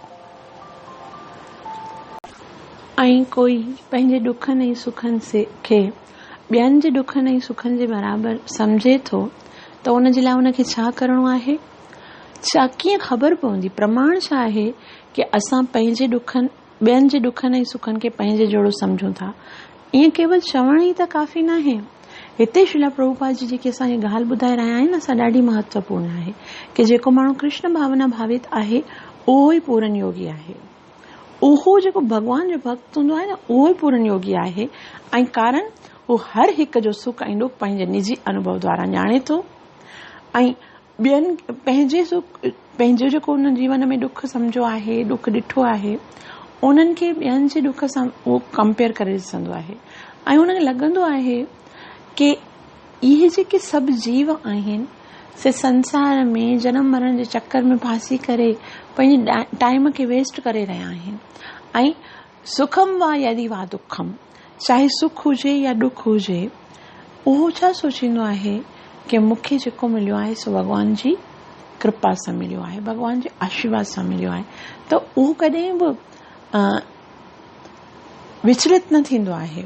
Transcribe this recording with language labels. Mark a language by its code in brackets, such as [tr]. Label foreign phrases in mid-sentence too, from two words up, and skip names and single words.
[sd] ऐं कोई पंहिंजे दुखनि ऐं सुखनि खे ॿियनि जे दुखनि ऐं सुखनि जे बराबरि सम्झे थो त उन जे लाइ उनखे छा करिणो आहे, छा कीअं ख़बर पवंदी, प्रमाण छा आहे कि असां पंहिंजे दुखनि ॿियनि जे दुखनि ऐं सुखनि खे पंहिंजे जहिड़ो सम्झूं था। ईअं केवल चवण ई त काफ़ी न आहे। हिते श्रील प्रभुपाद जी जेकी असांखे ॻाल्हि ॿुधाए रहिया आहिनि असां ॾाढी महत्वपूर्ण आहे कि जेको माण्हू कृष्ण भावना भावित आहे उहो ई पूरन योगी आहे। उहो जेको भगवान जो भक्त हूंदो आहे न उहो ई पूरन योगी आहे। ऐं कारण उहो हर हिक जो सुख ऐं दुख पंहिंजे निजी अनुभव द्वारा ॼाणे थो ऐं ॿियनि पंहिंजो जेको उन जीवन में दुख सम्झो आहे, दुख ॾिठो आहे, उन्हनि खे ॿियनि जे दुख सां उहो कंपेयर करे ॾिसंदो आहे ऐं उनखे लॻंदो आहे कि इहे जेके सभु जीव आहिनि से संसार में जनम मरण जे चक्कर में फासी करे पंहिंजे टाइम खे वेस्ट करे रहिया आहिनि। [sa] ऐं सुखम वा यदि वा दुखम, [sd] चाहे सुख हुजे या दुख हुजे, उहो छा सोचींदो आहे कि मूंखे जेको मिलियो आहे सो भॻवान जी कृपा सां मिलियो आहे, भॻवान जे आशीर्वाद सां मिलियो आहे। त उहो कॾहिं बि विचलित न थींदो आहे।